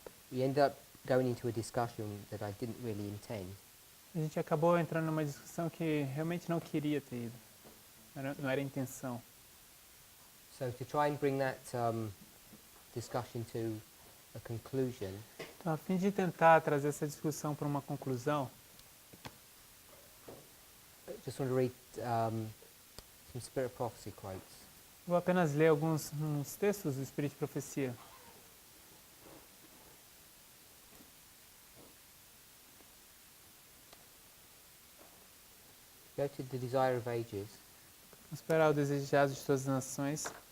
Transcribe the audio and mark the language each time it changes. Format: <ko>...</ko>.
<en>we ended up going into a discussion that I didn't really intend.</en> <pt>a gente acabou entrando numa discussão que realmente não queria ter ido. Não era a intenção.</pt> <en>So to try and bring that discussion to a conclusion,</en> <pt>Então, a fim de tentar trazer essa discussão para uma conclusão,</pt> <en>I just want to read some Spirit Prophecy quotes.</en> <pt>vou apenas ler uns textos do Espírito de Profecia.</pt> <en>Go to the Desire of Ages,</en> <pt>Vamos esperar o desejado de todas as nações,</pt>